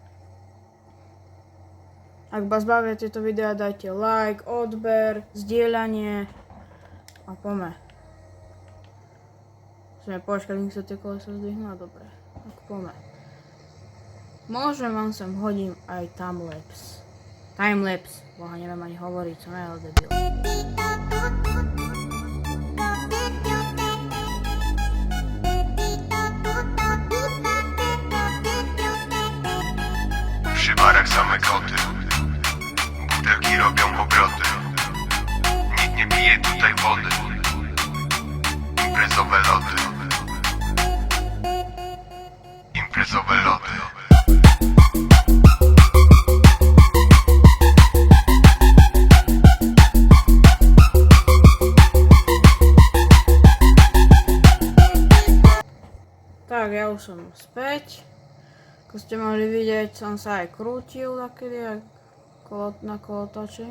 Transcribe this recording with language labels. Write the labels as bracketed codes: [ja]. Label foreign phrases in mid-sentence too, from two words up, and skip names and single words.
[sk] Ak vás bavia tieto videá, dajte like, odber, zdieľanie. A poďme. Musíme počkať, kým sa tie kolesa zdvihnú, a dobre. Tak poďme. Môžem vám sem hodím aj timelapse. Timelapse. Boha, neviem ani hovoriť, som ja debil. [pl] Przy barach same koty, butelki robią obroty. Nikt nie pije tutaj wody. Imprezowe loty. Imprezowe loty. [sk] Tak, ja už som späť. Ako ste mohli vidieť, som sa aj krútil takedy na kolotoči.